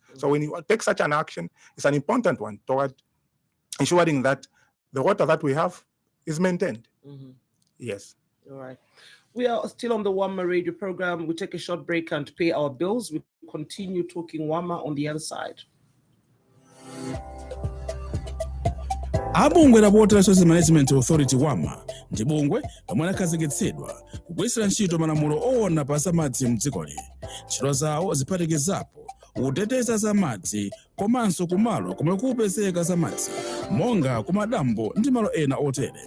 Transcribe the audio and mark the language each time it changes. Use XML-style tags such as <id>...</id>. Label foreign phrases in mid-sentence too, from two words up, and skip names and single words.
<en>So when you take such an action, it's an important one toward ensuring that the water that we have is maintained. Yes. All right. We are still on the WARMA radio program. We take a short break and pay our bills. We continue talking WARMA on the other side.</en> <ny>Abungwe la Water Resources Management Authority WARMA ndi bungwe lomwe lakhazikitsidwa kugwirisira ntchito malamulo owona pa zamadzi mdzikoli. Ntchito zawo ziphatikizapo kuteteza zamadzi komanso kumalo komwe kupezeka zamadzi monga kumadambo ndi malo ena otere.</ny>